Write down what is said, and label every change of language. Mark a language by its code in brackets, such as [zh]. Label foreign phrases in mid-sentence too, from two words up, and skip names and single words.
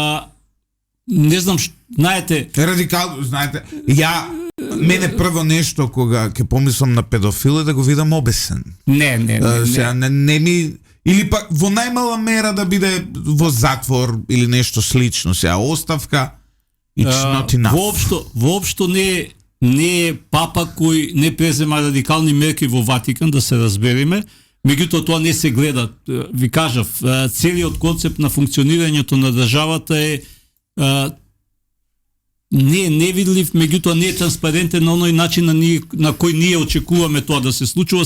[mk] Не знам, знаете... Радикално, знаете, мене прво нешто кога ќе помислам на педофил е да го видам обесен. Не ми... Или пак во најмала мера да биде во затвор или нешто слично. Сега оставка, [en] it's not enough. [mk] Воопшто не е папа кој не презема радикални мерки во Ватикан, да се разбериме. Меѓутоа тоа не се гледа. Ви кажав, целиот концепт на функционирањето на државата е не е невидлив, меѓутоа не е транспарентен на оној начин на кој ние очекуваме тоа да се случува.